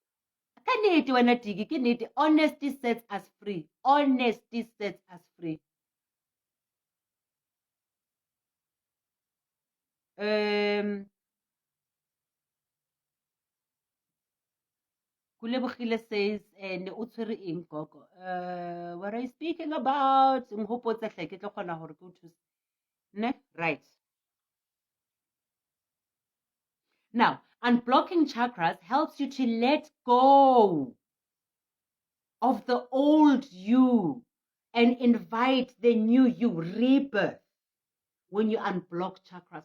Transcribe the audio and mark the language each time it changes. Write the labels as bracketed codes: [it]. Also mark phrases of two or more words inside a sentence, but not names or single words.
[en] Honesty sets us free. Honesty sets us free. Kulebogile says, [tn] ne o tshwere eng Gogo? [en] What are you speaking about? [st] Nghopotsa hle ke tlo kgona hore ke o thuse. Ne? [en] Right. Now, unblocking chakras helps you to let go of the old you and invite the new you, rebirth, when you unblock chakras.